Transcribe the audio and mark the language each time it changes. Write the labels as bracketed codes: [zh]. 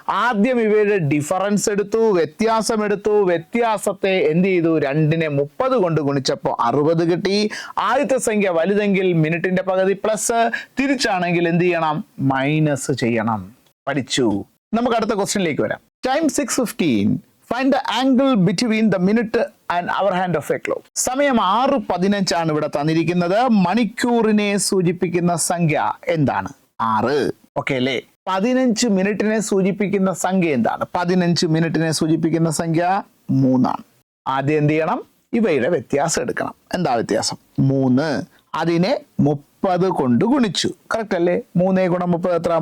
[ml] ആദ്യം ഇവയുടെ ഡിഫറൻസ് എടുത്തു, വ്യത്യാസം എടുത്തു. വ്യത്യാസത്തെ എന്ത് ചെയ്തു? 2നെ 30 കൊണ്ട് ഗുണിച്ചപ്പോൾ 60 കിട്ടി. ആദ്യത്തെ സംഖ്യ വലുതെങ്കിൽ മിനിറ്റിന്റെ പകുതി പ്ലസ്, തിരിച്ചാണെങ്കിൽ എന്ത് ചെയ്യണം? മൈനസ് ചെയ്യണം. പഠിച്ചു. നമുക്ക് അടുത്ത ക്വസ്റ്റ്യനിലേക്ക് വരാം. Time 6:15. [en] Find the angle between the minute and hour hand of a clock. [ml] സമയം 6:15 ആണ് ഇവിടെ തന്നിരിക്കുന്നത്. മണിക്കൂറിനെ സൂചിപ്പിക്കുന്ന സംഖ്യ എന്താണ്? 6. ഓക്കെ അല്ലേ? 15 മിനിറ്റിനെ സൂചിപ്പിക്കുന്ന സംഖ്യ എന്താണ്? 15 മിനിറ്റിനെ സൂചിപ്പിക്കുന്ന സംഖ്യ 3 ആണ്. ആദ്യം എന്ത് ചെയ്യണം? ഇവയുടെ വ്യത്യാസം എടുക്കണം. എന്താ വ്യത്യാസം? 3. അതിനെ 30 കൊണ്ട് ഗുണിച്ചു. കറക്റ്റ് അല്ലേ? 3 ഗുണം 30 എത്ര?